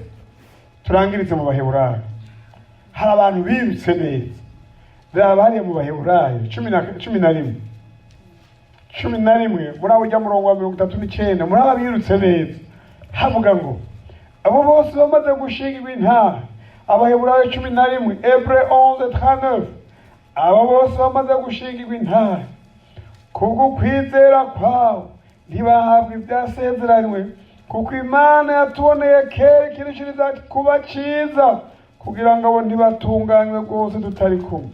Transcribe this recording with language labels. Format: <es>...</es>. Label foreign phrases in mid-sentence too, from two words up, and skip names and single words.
<rw>Turangirize mu Baheburayo. Hari abantu birutse neza. Bari mu Baheburayo 11. 11 muri ujya murongo wa 39 muri abirutse neza. Havuga ngo abo bose bamaze gushingirwa intara. Abaheburayo 11 Hébreux 11:39. Abo bose bamaze gushingirwa intara. Kubwo kwizera kwawe ntibahabwa ibyasezeranywe, kuko Imana yatuboneye kera ikirushiriza kuba cyiza, kugira ngo abo ntibatunganywe rwose tutari kumwe.</rw>